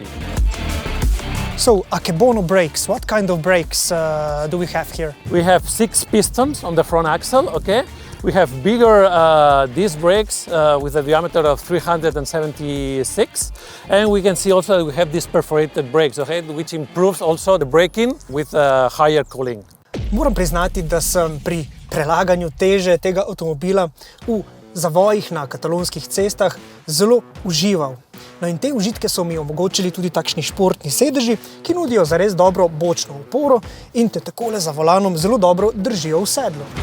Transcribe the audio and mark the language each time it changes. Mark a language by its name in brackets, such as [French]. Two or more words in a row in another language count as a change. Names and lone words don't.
[English] So, Akebono brakes, what kind of brakes do we have here? We have 6 pistons on the front axle, okay? We have bigger disc brakes with a diameter of 376, and we can see also that we have these perforated brakes, okay, which improves also the braking with higher cooling. [Slovenian] Moram priznati, da sem pri prelaganju teže tega avtomobila v zavojih na katalonskih cestah zelo užival. No in te užitke so mi omogočili tudi takšni športni sedeži, ki nudijo zares dobro bočno oporo in te takole za volanom zelo dobro držijo v sedlu.